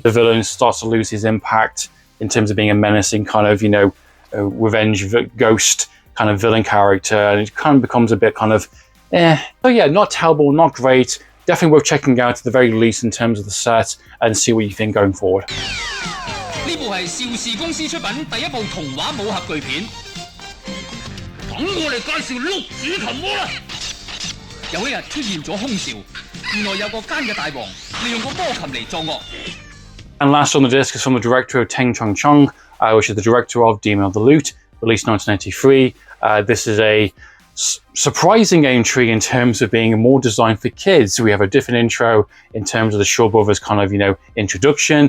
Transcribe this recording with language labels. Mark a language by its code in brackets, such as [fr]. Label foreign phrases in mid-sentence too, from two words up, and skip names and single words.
[en] The villain starts to lose his impact in terms of being a menacing kind of, revenge ghost kind of villain character, and it kind of becomes a bit kind of, So yeah, not terrible, not great. Definitely worth checking out at the very least in terms of the set and see what you think going forward. [yue] 呢部係邵氏公司出品第一部童話武俠巨片。等我嚟介紹碌子琴魔啦！有一日出現咗兇兆，原來有個奸嘅大王利用個魔琴嚟作惡。 [en] And last on the disc is from the director of Teng Chung Chung, which is the director of Demon of the Lute, released in 1993. This is a surprising entry in terms of being more designed for kids. We have a different intro in terms of the Shaw Brothers kind of, introduction.